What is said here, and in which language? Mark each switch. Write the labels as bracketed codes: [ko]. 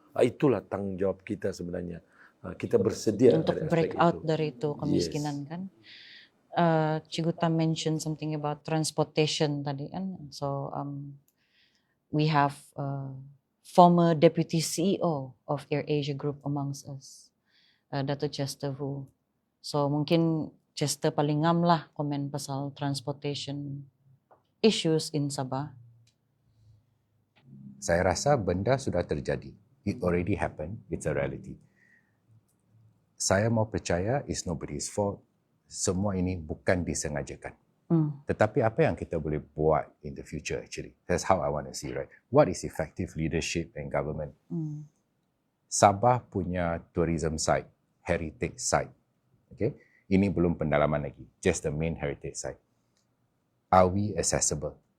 [ms] Itulah tanggungjawab kita sebenarnya. Kita bersedia untuk [en] break out [ms] dari itu kemiskinan. [en] Yes. [ms] Kan. [en] Cikgu Tam mentioned something about transportation [ms] tadi kan. [en] So we have former deputy CEO of AirAsia Group amongst us, Dato' Chester Wu. [ms] So mungkin Chester paling ngam lah komen pasal [en] transportation issues in Sabah. [ms] Saya rasa benda sudah terjadi. [en] It already happened. It's a reality. [ms] Saya mau percaya [en] it's nobody's fault. [ms] Semua ini bukan disengajakan. Tetapi apa yang kita boleh buat [en] in the future actually? That's how I want to see, right? What is effective leadership and government? Sabah [ms] punya [en] tourism site, heritage site. Okay? [ms] Ini belum pendalaman lagi. [en] Just the main heritage site. Are we accessible?